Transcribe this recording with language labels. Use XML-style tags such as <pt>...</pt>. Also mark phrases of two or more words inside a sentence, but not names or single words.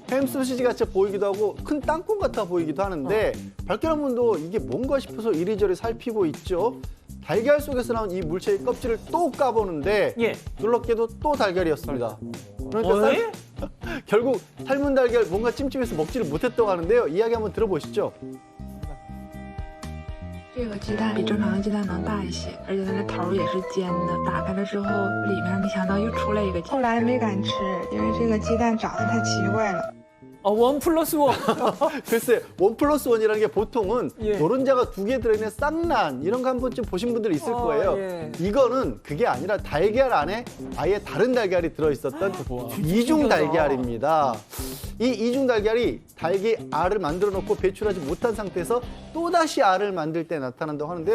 <ko>햄 소시지 같이 보이기도 하고 큰 땅콩 같아 보이기도 하는데 발견한 분도 이게 뭔가 싶어서 이리저리 살피고 있죠. 달걀 속에서 나온 이 물체의 껍질을 또 까보는데 예. 놀랍게도 또 달걀이었습니다. 그러니까 결국 삶은 달걀 뭔가 찜찜해서 먹지를 못했다고 하는데요. 이야기 한번 들어보시죠.</ko> <zh>这个鸡蛋比正常的鸡蛋能大一些，而且它的头也是尖的。打开了之后，里面没想到又出来一个。后来没敢吃，因为这个鸡蛋长得太奇怪了。</zh> <ko>1+1. 글쎄, 1+1이라는 게 보통은 예. 노른자가 2개 들어있는 쌍란 이런 거 한 번쯤 보신 분들 있을 거예요. 예. 이거는 그게 아니라 달걀 안에 아예 다른 달걀이 들어있었던 이중 달걀입니다. 이 이중 달걀이 달기 알을 만들어 놓고 배출하지 못한 상태에서 또다시 알을 만들 때 나타난다고 하는데요.</ko>